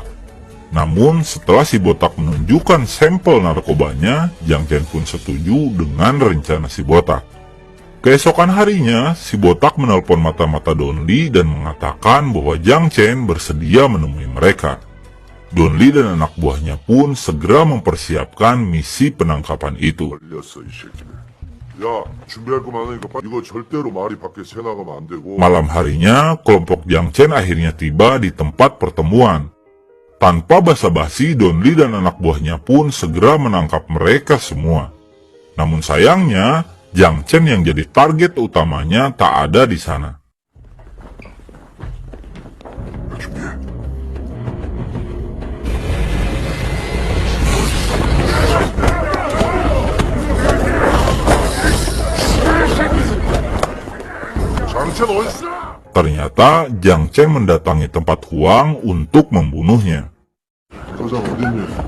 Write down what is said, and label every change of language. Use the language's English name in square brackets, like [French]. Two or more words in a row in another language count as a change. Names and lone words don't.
[Indonesian] Namun, setelah si botak menunjukkan sampel narkobanya, Jiang Chen pun setuju dengan rencana si botak. Keesokan harinya, si botak menelpon mata-mata Don Lee dan mengatakan bahwa Jiang Chen bersedia menemui mereka. Don Lee dan anak buahnya pun segera mempersiapkan misi penangkapan itu. [Korean] 걸렸어 이 새끼들. 야 준비할 거 많으니까 이거 절대로 말이 밖에 새나가면 안 되고. [Indonesian] Malam harinya, kelompok Jiang Chen akhirnya tiba di tempat pertemuan. Tanpa basa-basi, Don Lee dan anak buahnya pun segera menangkap mereka semua. Namun sayangnya, Jiang Chen yang jadi target utamanya tak ada di sana. [Korean] 장첸 어딨어? [Indonesian] Ternyata Jiang Chen mendatangi tempat Huang untuk membunuhnya. [Korean] 여자 어딨니?